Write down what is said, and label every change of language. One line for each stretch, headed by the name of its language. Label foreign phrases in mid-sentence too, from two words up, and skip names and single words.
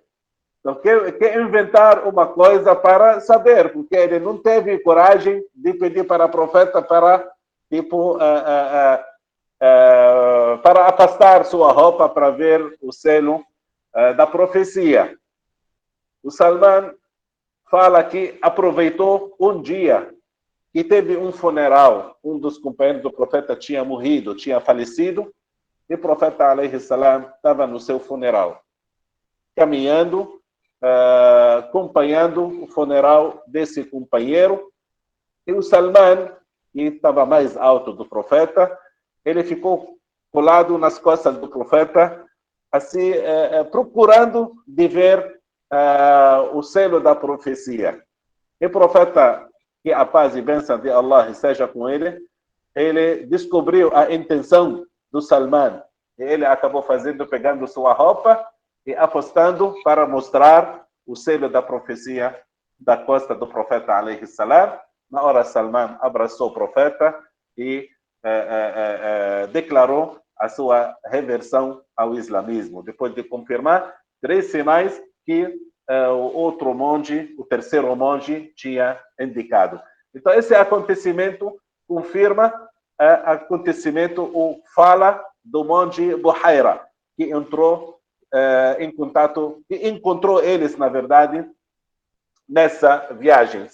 Portuguese: Então, quer inventar uma coisa para saber, porque ele não teve coragem de pedir para o profeta para, para afastar sua roupa para ver o selo da profecia. O Salman fala que aproveitou um dia que teve um funeral, um dos companheiros do profeta tinha morrido, tinha falecido, e o profeta,
Arabic: عليه السلام,
Portuguese: estava no seu funeral, caminhando, acompanhando o funeral desse companheiro, e o Salman, que estava mais alto do profeta, ele ficou colado nas costas do profeta, assim, procurando de ver o selo da profecia. E o profeta, que a paz e bênção de Allah esteja com ele, ele descobriu a intenção do Salman. E ele acabou pegando sua roupa e apostando para mostrar o selo da profecia da costa do profeta,
Arabic: عليه السلام.
Portuguese: Na hora, Salman abraçou o profeta e declarou a sua reversão ao islamismo, depois de confirmar 3 sinais que o outro monge, o terceiro monge, tinha indicado. Então, esse acontecimento confirma fala do monge Buhaira, que entrou em contato, que encontrou eles, na verdade, nessa viagem.